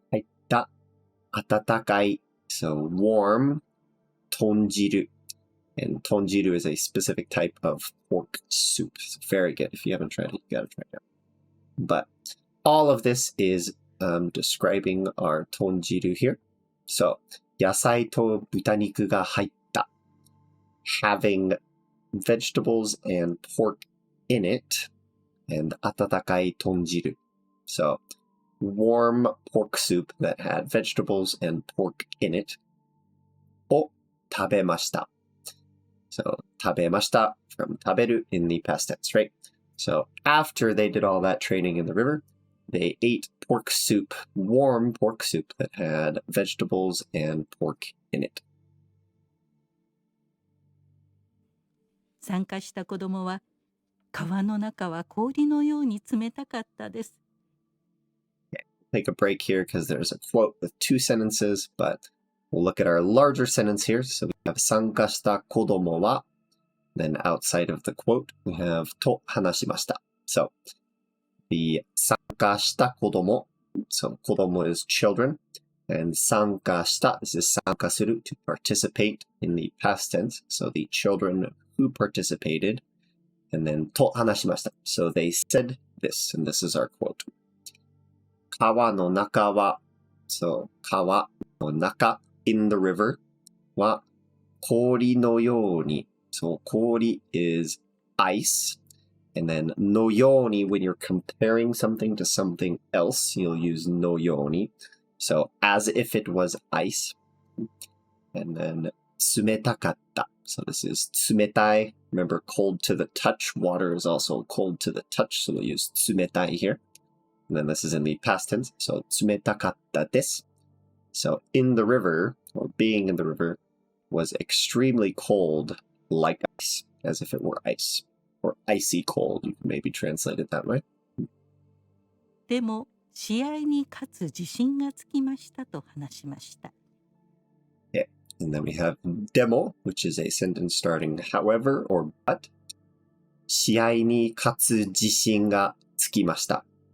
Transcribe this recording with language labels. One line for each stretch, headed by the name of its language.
Japanese: Haitta, atatakai,
English: so warm,
Japanese: tonjiru.
English: And tonjiru is a specific type of pork soup. It's very good. If you haven't tried it, you gotta try it out. But all of this is describing our tonjiru here.
Japanese: So, 野菜と豚肉が入った.
English: Having vegetables and pork in it, and
Japanese: 温かいtonjiru.
English: So, warm pork soup that had vegetables and pork in it.
Japanese: を食べました.
English: So, 食べました from 食べる in the past tense, right? So after they did all that training in the river, they ate pork soup, warm pork soup that had vegetables and pork in it.
Japanese: 参加した子供は、川の中は氷のように冷たかったです。
English: Take a break here because there's a quote with two sentences, but we'll look at our larger sentence here. So we have
Japanese: 参加した子供は.
English: Then outside of the quote, we have
Japanese: と話しました.
English: So the
Japanese: 参加した子供,
English: so 子供 is children, and 参加した this is 参加する to participate in the past tense. So the children who participated, and then
Japanese: と話しました.
English: So they said this, and this is our quote.
Japanese: 川の中は,
English: so 川の中 in the river
Japanese: は氷のように.
English: So kori is ice, and then
Japanese: no yoni,
English: when you're comparing something to something else, you'll use no yoni. So as if it was ice. And then tsumetakatta. So this is tsumetai. Remember, cold to the touch. Water is also cold to the touch, so we'll use tsumetai here. And then this is in the past tense. So
Japanese: tsumetakatta desu.
English: So in the river, or being in the river, was extremely cold, like ice, as if it were ice, or icy cold. You can maybe translate it that way.
Japanese: でも試合に勝つ自信がつきましたと話しました。
English: Yeah. And then we have demo, which is a sentence starting however or but.
Japanese: 試合に勝つ自信がつきました.